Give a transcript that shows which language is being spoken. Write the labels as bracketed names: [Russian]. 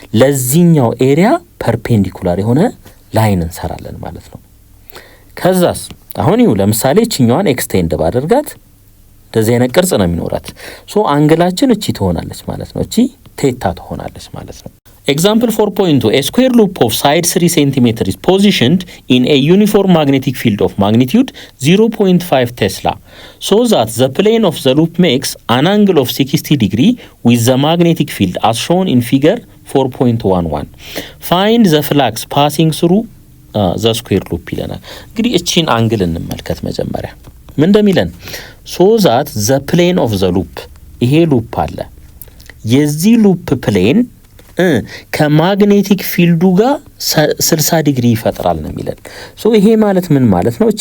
[Amharic] ለዚህኛው ኤሪያ ፐርፔንዲኩላር የሆነ ላይን እንሰራለን ማለት ነው። ከዛስ አሁን ይኸው ለምሳሌ እቺኛዋን ኤክስቴንድ ባደርጋት እንደዚህ አይነት ቅርጽ ነው የሚኖራት። ሶ አንግላችን እቺ ትሆናለች ማለት ነው። እቺ ቴታ ትሆናለች ማለት ነው። [English] Example 4.2, a square loop of side 3 cm is positioned in a uniform magnetic field of magnitude 0.5 Tesla, so that the plane of the loop makes an angle of 60 degree with the magnetic field as shown in figure 4.11. Find the flux passing through the square loop [Amharic] ይለናል። እንግዲህ እቺን አንግል እንመልከት መጀመሪያ ምን እንደሚለን [English] so that the plane of the loop [Amharic] ይሄ ሉፕ አለ የዚህ ሉፕ ፕሌን ከማግኔቲክ ፊልዱ ጋር 60 ዲግሪ ይፈጥራል ነው የሚለን። ሶ ይሄ ማለት ምን ማለት ነው?